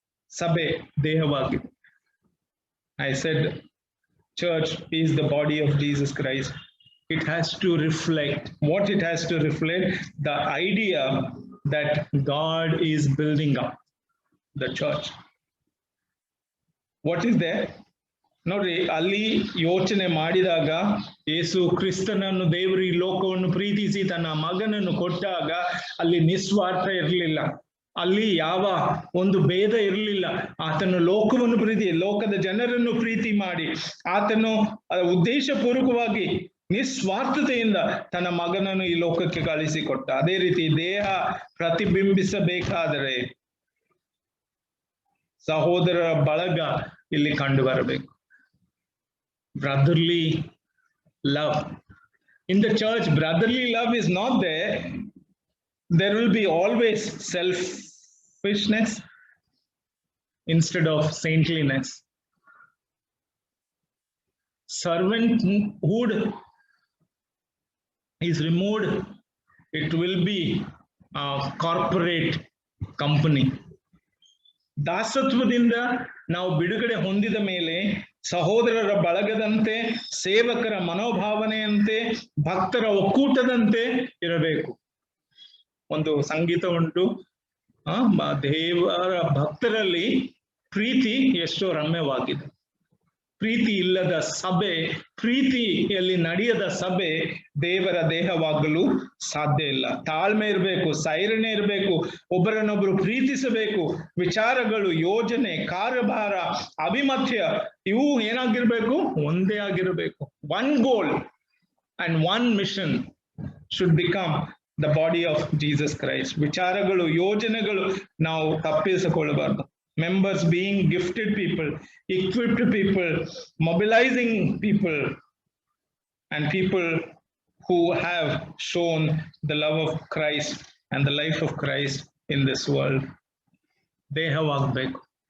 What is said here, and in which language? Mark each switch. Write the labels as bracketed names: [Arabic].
[Kannada] Sabhe dehavagi. [English] I said church is the body of Jesus Christ. It has to reflect what it has to reflect, the idea that God is building up the church. What is there? [Kannada] ನೋಡ್ರಿ, ಅಲ್ಲಿ ಯೋಚನೆ ಮಾಡಿದಾಗ ಯೇಸು ಕ್ರಿಸ್ತನನ್ನು ದೇವರು ಈ ಲೋಕವನ್ನು ಪ್ರೀತಿಸಿ ತನ್ನ ಮಗನನ್ನು ಕೊಟ್ಟಾಗ ಅಲ್ಲಿ ನಿಸ್ವಾರ್ಥ ಇರಲಿಲ್ಲ, ಅಲ್ಲಿ ಯಾವ ಒಂದು ಭೇದ ಇರಲಿಲ್ಲ. ಆತನು ಲೋಕವನ್ನು ಲೋಕದ ಜನರನ್ನು ಪ್ರೀತಿ ಮಾಡಿ ಆತನು ಉದ್ದೇಶಪೂರ್ವಕವಾಗಿ ನಿಸ್ವಾರ್ಥತೆಯಿಂದ ತನ್ನ ಮಗನನ್ನು ಈ ಲೋಕಕ್ಕೆ ಕಳಿಸಿಕೊಟ್ಟ. ಅದೇ ರೀತಿ ದೇಹ ಪ್ರತಿಬಿಂಬಿಸಬೇಕಾದರೆ ಸಹೋದರರ ಬಳಗ ಇಲ್ಲಿ ಕಂಡು ಬರಬೇಕು. [English] Brotherly love. In the church, brotherly love is not there. There will be always selfishness instead of saintliness. Servanthood is removed. It will be a corporate company. [Kannada] ದಾಸತ್ವದಿಂದ ನಾವು ಬಿಡುಗಡೆ ಹೊಂದಿದ ಮೇಲೆ ಸಹೋದರರ ಬಳಗದಂತೆ, ಸೇವಕರ ಮನೋಭಾವನೆಯಂತೆ, ಭಕ್ತರ ಒಕ್ಕೂಟದಂತೆ ಇರಬೇಕು. ಒಂದು ಸಂಗೀತ ಉಂಟು, ದೇವರ ಭಕ್ತರಲ್ಲಿ ಪ್ರೀತಿ ಎಷ್ಟೋ ರಮ್ಯವಾಗಿದೆ. ಪ್ರೀತಿ ಇಲ್ಲದ ಸಭೆ, ಪ್ರೀತಿಯಲ್ಲಿ ನಡೆಯದ ಸಭೆ ದೇವರ ದೇಹವಾಗಲು ಸಾಧ್ಯ ಇಲ್ಲ. ತಾಳ್ಮೆ ಇರಬೇಕು, ಸೈರಣೆ ಇರಬೇಕು, ಒಬ್ಬರನ್ನೊಬ್ಬರು ಪ್ರೀತಿಸಬೇಕು, ವಿಚಾರಗಳು, ಯೋಜನೆ, ಕಾರ್ಯಭಾರ, ಅಭಿಮತ್ಯ ಇವು ಏನಾಗಿರ್ಬೇಕು? ಒಂದೇ ಆಗಿರಬೇಕು. [English] One goal and one mission should become the body of Jesus Christ. [Kannada] ವಿಚಾರಗಳು, ಯೋಜನೆಗಳು ನಾವು ತಪ್ಪಿಸಿಕೊಳ್ಳಬಾರ್ದು. [English] Members being gifted people, equipped people, mobilizing people, and people who have shown the love of Christ and the life of Christ in this world. They have agbeku.